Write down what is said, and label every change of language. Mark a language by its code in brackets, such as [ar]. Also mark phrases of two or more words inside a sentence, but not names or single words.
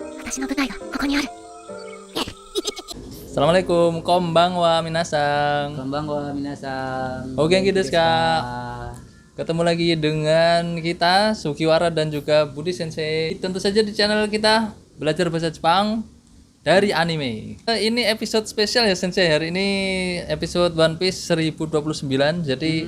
[ja] 私の舞台がここにある。 Assalamualaikum, こんばんは 皆さん. こんばんは 皆さん. [id] Oke, gitu, [ja] Desu Kak. ka. [id] Ketemu lagi dengan kita Sugiwara dan juga Budi Sensei. Tentu saja di channel kita belajar bahasa Jepang dari anime. Ini episode spesial ya Sensei. Hari ini episode One Piece 1029. Jadi